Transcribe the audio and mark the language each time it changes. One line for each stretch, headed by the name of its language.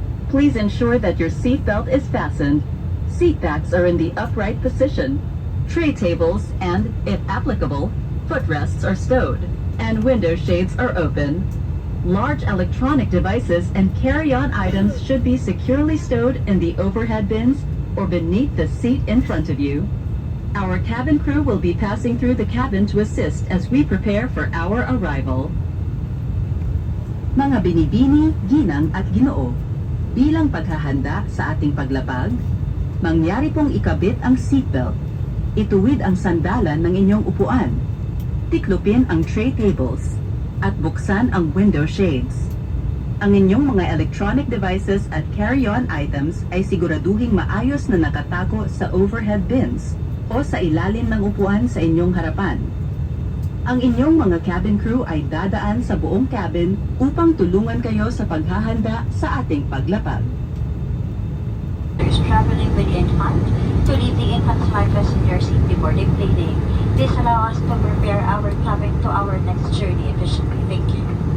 English: Please ensure that your seatbelt is fastened, seat backs are in the upright position, tray tables and, if applicable, footrests are stowed, and window shades are open. Large electronic devices and carry-on items should be securely stowed in the overhead bins or beneath the seat in front of you. Our cabin crew will be passing through the cabin to assist as we prepare for our arrival.
Filipino: Mga binibini, ginang at ginoo, bilang paghahanda sa ating paglapag, mangyari pong ikabit ang seatbelt, ituwid ang sandalan ng inyong upuan, tiklupin ang tray tables, at buksan ang window shades. Ang inyong mga electronic devices at carry-on items ay siguraduhing maayos na nakatago sa overhead bins o sa ilalim ng upuan sa inyong harapan. Ang inyong mga cabin crew ay dadaan sa buong cabin upang tulungan kayo sa paghahanda sa ating paglapag.
English: Those traveling with the infant to leave the infant's life in your seat before depleting. This allows us to prepare our cabin to our next journey efficiently. Thank you.